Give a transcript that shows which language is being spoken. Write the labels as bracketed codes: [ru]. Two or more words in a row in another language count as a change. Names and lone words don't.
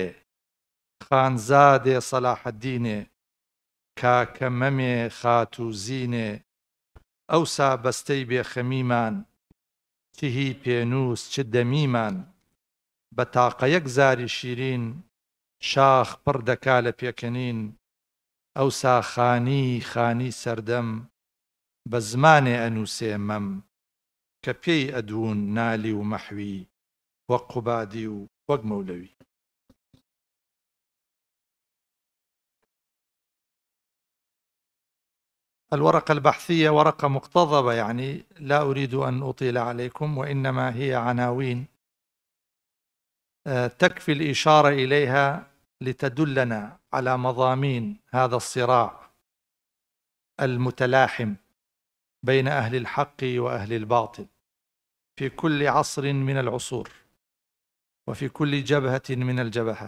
[ckb] خانزادێ سەلاحەددینێ، کاکە مەمێ خات و زینێ، ئەوسا بەستەی بێخەمیمان، تیهی پێنووس چ دەمیمان، بە تاقە یەک زاری شیرین، شاخ پڕ دەکا لە پێکەنین، ئەوسا خانی خانی سەردەم، بە زمانێ ئەنووسێ مەم، کە پێی ئەدوون نالی و مەحوی، وەک قوبادی و وەک مەولەوی. [ar] الورقة البحثية ورقة مقتضبة، يعني لا أريد أن أطيل عليكم، وإنما هي عناوين تكفي الإشارة إليها لتدلنا على مضامين هذا الصراع المتلاحم بين أهل الحق وأهل الباطل في كل عصر من العصور وفي كل جبهة من الجبهات.